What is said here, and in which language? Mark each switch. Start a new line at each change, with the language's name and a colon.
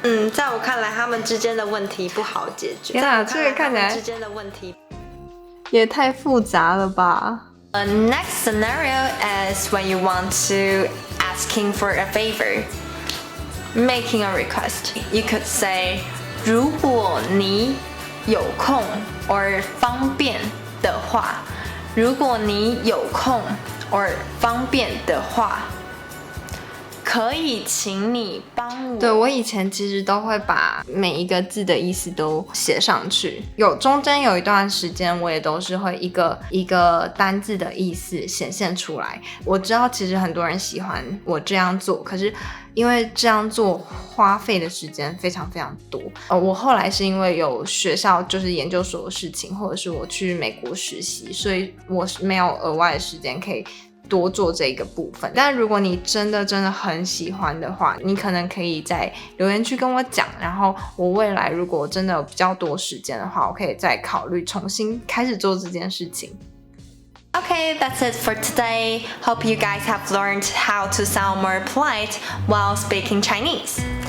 Chinese: 在我看来他们之间的问题不好解决。天哪，这个看起来之间的问题也太复杂了吧。
English: The next scenario is when you want to asking for a favor, making a request. You could say,
Chinese: 如果你有空 or 方便的话，如果你有空 or 方便的话，可以请你帮我。对，我以前其实都会把每一个字的意思都写上去，中间有一段时间我也都是会一个单字的意思显现出来。我知道其实很多人喜欢我这样做，可是因为这样做花费的时间非常非常多。我后来是因为有学校就是研究所的事情，或者是我去美国实习，所以我没有额外的时间可以多做这个部分。但如果你真的很喜欢的话，你可能可以在留言区跟我讲，然后我未来如果真的有比较多时间的话，我可以再考虑重新开始做这件事情。
English: Okay, that's it for today. Hope you guys have learned how to sound more polite while speaking Chinese.